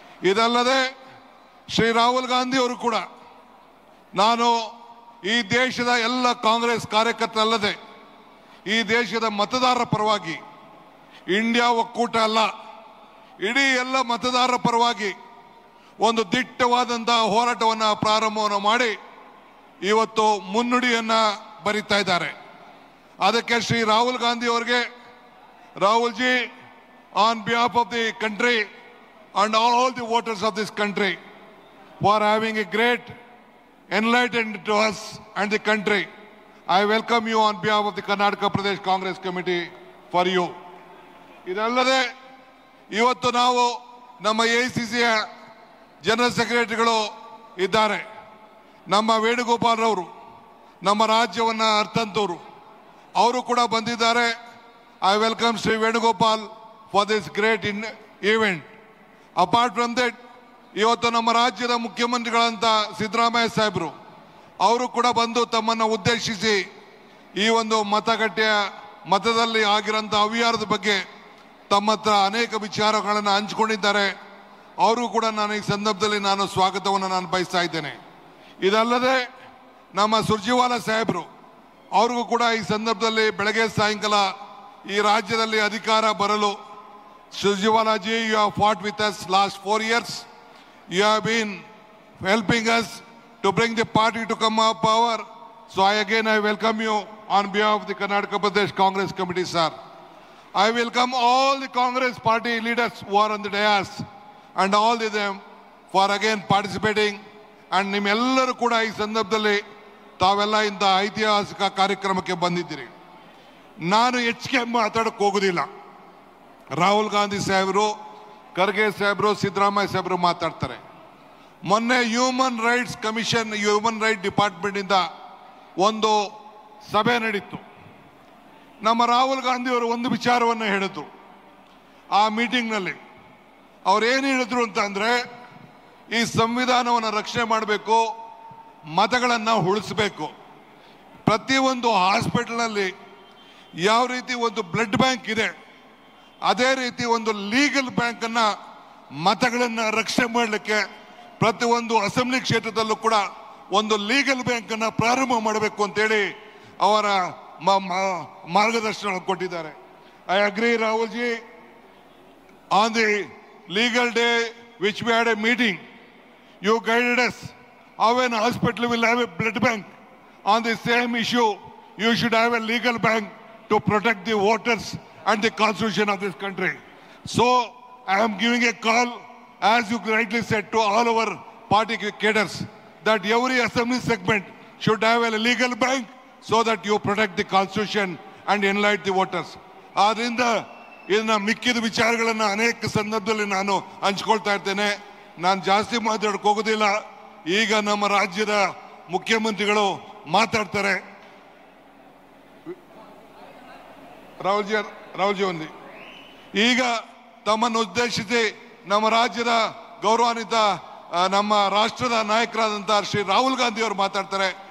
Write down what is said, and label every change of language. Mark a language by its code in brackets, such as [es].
[kn] ಇದಲ್ಲದೆ ಶ್ರೀ ರಾಹುಲ್ ಗಾಂಧಿ ಅವರು ಕೂಡ ನಾನು ಈ ದೇಶದ ಎಲ್ಲ ಕಾಂಗ್ರೆಸ್ ಕಾರ್ಯಕರ್ತರಲ್ಲದೆ ಈ ದೇಶದ ಮತದಾರರ ಪರವಾಗಿ, ಇಂಡಿಯಾ ಒಕ್ಕೂಟ ಅಲ್ಲ, ಇಡೀ ಎಲ್ಲ ಮತದಾರರ ಪರವಾಗಿ ಒಂದು ದಿಟ್ಟವಾದಂತಹ ಹೋರಾಟವನ್ನು ಪ್ರಾರಂಭವನ್ನು ಮಾಡಿ ಇವತ್ತು ಮುನ್ನುಡಿಯನ್ನು ಬರೀತಾ ಇದ್ದಾರೆ. [en] ಅದಕ್ಕೆ ಶ್ರೀ ರಾಹುಲ್ ಗಾಂಧಿ ಅವರಿಗೆ, Rahul ji, on behalf of the country and all the voters of this country for having a great enlightenment to us and the country. I welcome you on behalf of the Karnataka Pradesh Congress Committee for you. [kn] ಇದಲ್ಲದೆ ಇವತ್ತು ನಾವು ನಮ್ಮ AICCಯ general ಸೆಕ್ರೆಟರಿಗಳು ಇದ್ದಾರೆ. ನಮ್ಮ ವೇಣುಗೋಪಾಲ್ ರವರು, ನಮ್ಮ ರಾಜ್ಯವನ್ನು ಅರ್ಥಂತವರು, ಅವರು ಕೂಡ ಬಂದಿದ್ದಾರೆ. [en] I welcome Sri Venugopal for this great event. Apart from that, [kn] ಇವತ್ತು ನಮ್ಮ ರಾಜ್ಯದ ಮುಖ್ಯಮಂತ್ರಿಗಳಂತ ಸಿದ್ದರಾಮಯ್ಯ ಸಾಹೇಬರು ಅವರು ಕೂಡ ಬಂದು ತಮ್ಮನ್ನು ಉದ್ದೇಶಿಸಿ ಈ ಒಂದು ಮತಗಟ್ಟೆಯ ಮತದಲ್ಲಿ ಆಗಿರೋಂಥ ಅವ್ಯವಹಾರದ ಬಗ್ಗೆ ತಮ್ಮ ಹತ್ರ ಅನೇಕ ವಿಚಾರಗಳನ್ನು ಹಂಚಿಕೊಂಡಿದ್ದಾರೆ. ಅವರು ಕೂಡ ನಾನು ಈ ಸಂದರ್ಭದಲ್ಲಿ ಸ್ವಾಗತವನ್ನು ನಾನು ಬಯಸ್ತಾ ಇದ್ದೇನೆ. ಇದಲ್ಲದೆ ನಮ್ಮ ಸುರ್ಜೇವಾಲಾ ಸಾಹೇಬರು ಅವ್ರಿಗೂ ಕೂಡ ಈ ಸಂದರ್ಭದಲ್ಲಿ ಬೆಳಗ್ಗೆ ಸಾಯಂಕಾಲ ಈ ರಾಜ್ಯದಲ್ಲಿ ಅಧಿಕಾರ ಬರಲು, [en] Surjewala ji, you have fought with us last 4 years. You have been helping us to bring the party to come up power. So I welcome you on behalf of the Karnataka Pradesh Congress Committee, sir. I welcome all the Congress party leaders who are on the dais and all of them for again participating. [kn] And ನಿಮ್ಮೆಲ್ಲರೂ ಕೂಡ ಈ ಸಂದರ್ಭದಲ್ಲಿ ತಾವೆಲ್ಲ ಇಂಥ ಐತಿಹಾಸಿಕ ಕಾರ್ಯಕ್ರಮಕ್ಕೆ ಬಂದಿದ್ದೀರಿ. ನಾನು ಹೆಚ್ಚಿಗೆ ಮಾತಾಡಕ್ಕೆ ಹೋಗೋದಿಲ್ಲ. ರಾಹುಲ್ ಗಾಂಧಿ ಸಾಹೇಬರು, ಖರ್ಗೆ ಸಾಹೇಬರು, ಸಿದ್ದರಾಮಯ್ಯ ಸಾಹೇಬರು ಮಾತಾಡ್ತಾರೆ. ಮೊನ್ನೆ human rights commission, human right department ಇಂದ ಒಂದು ಸಭೆ ನಡೀತು. ನಮ್ಮ ರಾಹುಲ್ ಗಾಂಧಿ ಅವರು ಒಂದು ವಿಚಾರವನ್ನು ಹೇಳಿದ್ರು ಆ ಮೀಟಿಂಗ್ನಲ್ಲಿ. ಅವ್ರು ಏನು ಹೇಳಿದ್ರು ಅಂತ ಅಂದ್ರೆ, ಈ ಸಂವಿಧಾನವನ್ನು ರಕ್ಷಣೆ ಮಾಡಬೇಕು, ಮತಗಳನ್ನು ಉಳಿಸಬೇಕು. ಪ್ರತಿಯೊಂದು ಹಾಸ್ಪಿಟಲ್ನಲ್ಲಿ ಯಾವ ರೀತಿ ಒಂದು ಬ್ಲಡ್ ಬ್ಯಾಂಕ್ ಇದೆ, ಅದೇ ರೀತಿ ಒಂದು ಲೀಗಲ್ ಬ್ಯಾಂಕ್ ಅನ್ನ ಮತಗಳನ್ನು ರಕ್ಷಣೆ ಮಾಡಲಿಕ್ಕೆ ಪ್ರತಿಯೊಂದು ಅಸೆಂಬ್ಲಿ ಕ್ಷೇತ್ರದಲ್ಲೂ ಕೂಡ ಒಂದು ಲೀಗಲ್ ಬ್ಯಾಂಕ್ ಅನ್ನ ಪ್ರಾರಂಭ ಮಾಡಬೇಕು ಅಂತೇಳಿ ಅವರ ಮಾರ್ಗದರ್ಶನ ಕೊಟ್ಟಿದ್ದಾರೆ. [en] I agree Rahul ji. On the legal day which we had a meeting, you guided us how an hospital will have a blood bank. On the same issue, you should have a legal bank to protect the voters and the constitution of this country. So I am giving a call, as you rightly said, to all our party cadres that every assembly segment should have a legal bank so that you protect the constitution and enlighten the voters. [kn] ಆದ್ರಿಂದ ಇದನ್ನ ಮಿಕ್ಕಿದ ವಿಚಾರಗಳನ್ನು ಅನೇಕ ಸಂದರ್ಭದಲ್ಲಿ ನಾನು ಹಂಚ್ಕೊಳ್ತಾ ಇರ್ತೇನೆ. ನಾನು ಜಾಸ್ತಿ ಮಾತಾಡಕ್ಕೆ ಹೋಗೋದಿಲ್ಲ. ಈಗ ನಮ್ಮ ರಾಜ್ಯದ ಮುಖ್ಯಮಂತ್ರಿಗಳು ಮಾತಾಡ್ತಾರೆ. ರಾಹುಲ್ ಜಿ ಒಂದು ಈಗ ತಮ್ಮನ್ನು ಉದ್ದೇಶಿಸಿ ನಮ್ಮ ರಾಜ್ಯದ ಗೌರವಾನ್ವಿತ ನಮ್ಮ ರಾಷ್ಟ್ರದ ನಾಯಕರಾದಂತಹ ಶ್ರೀ ರಾಹುಲ್ ಗಾಂಧಿ ಅವರು ಮಾತಾಡ್ತಾರೆ.